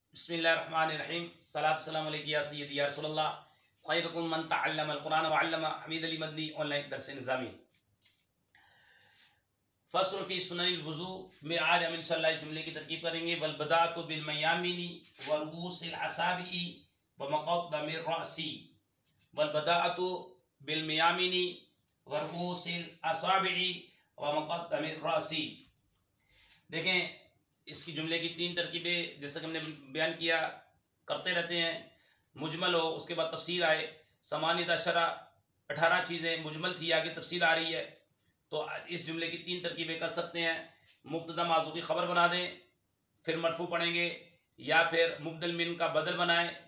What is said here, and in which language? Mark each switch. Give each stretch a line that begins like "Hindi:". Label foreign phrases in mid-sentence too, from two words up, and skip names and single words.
Arabic: بسم الله الرحمن الرحيم الصلاة والسلام عليك يا سيدي يا رسول الله خيركم من تعلم القرآن وعلمه.
Urdu: حمید علی مدنی آن لائن درس نظامی
Arabic: فصل في سنن الوضوء
Urdu: میں آج ہم ان شاء اللہ جملے کی ترکیب کریں گے.
Arabic: والبداءة بالميامن ورءوس الأصابع ومقدم الرأس. والبداءة بالميامن ورءوس الأصابع ومقدم الرأس.
Urdu: دیکھیں، اس کی جملے کی تین ترکیبیں جیسا کہ ہم نے بیان کیا کرتے رہتے ہیں. مجمل ہو، اس کے بعد تفصیل آئے.
Arabic: ثمانية عشر
Urdu: 18 چیزیں مجمل تھی، آگے تفصیل آ رہی ہے. تو اس جملے کی تین ترکیبیں کر سکتے ہیں۔ مبتدا ماضی کی خبر بنا دیں، پھر مرفوع پڑھیں گے، یا پھر مبدل منہ کا بدل بنائیں.